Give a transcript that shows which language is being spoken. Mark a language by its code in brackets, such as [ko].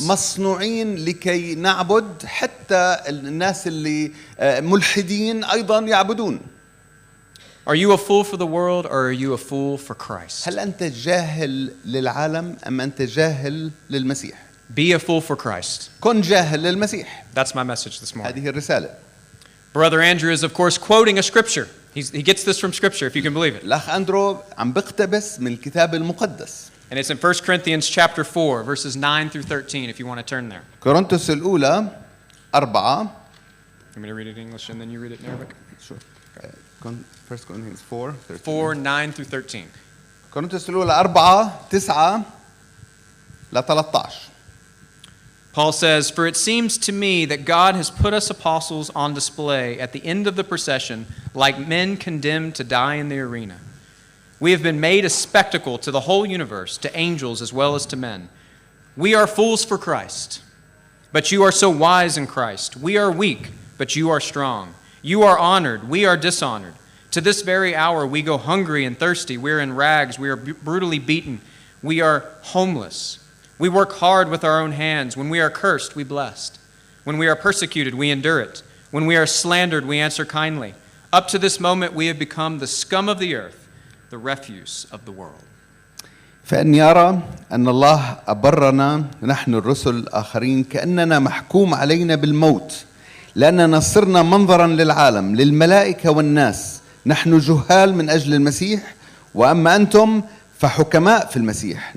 [ar] مصنوعين لكي نعبد حتى الناس اللي ملحدين أيضا يعبدون. [en] Are you a fool for the world or are you a fool for Christ? [ar] هل أنت جاهل للعالم أم أنت جاهل للمسيح؟ [en] Be a fool for Christ. [ar] كن جاهل للمسيح. [en] That's my message this morning. [ar] هذه الرسالة. [en] Brother Andrew is, of course, quoting a scripture. He gets this from scripture, if you can believe it. [ar] الأخ أندرو عم بقتبس من الكتاب المقدس. [en] And it's in 1 Corinthians chapter 4, verses 9 through 13, if you want to turn there. [ar] كورنثوس الأولى 4. [en] You want me to read it in English and then you read it in Arabic? Sure. 1 Corinthians 4. 4, 9 through 13. [ar] كورنثوس الأولى 4 9 ل 13. [en] Paul says, For it seems to me that God has put us apostles on display at the end of the procession like men condemned to die in the arena. We have been made a spectacle to the whole universe, to angels as well as to men. We are fools for Christ, but you are so wise in Christ. We are weak, but you are strong. You are honored, we are dishonored. To this very hour we go hungry and thirsty. We are in rags, we are brutally beaten. We are homeless. We work hard with our own hands. When we are cursed, we bless. When we are persecuted, we endure it. When we are slandered, we answer kindly. Up to this moment, we have become the scum of the earth, the refuse of the world. [ar] فإني أرى أن الله أبرنا نحن الرسل الآخرين كأننا محكوم علينا بالموت لأننا صرنا منظرا للعالم للملائكة والناس. نحن جهال من أجل المسيح وأما أنتم فحكماء في المسيح.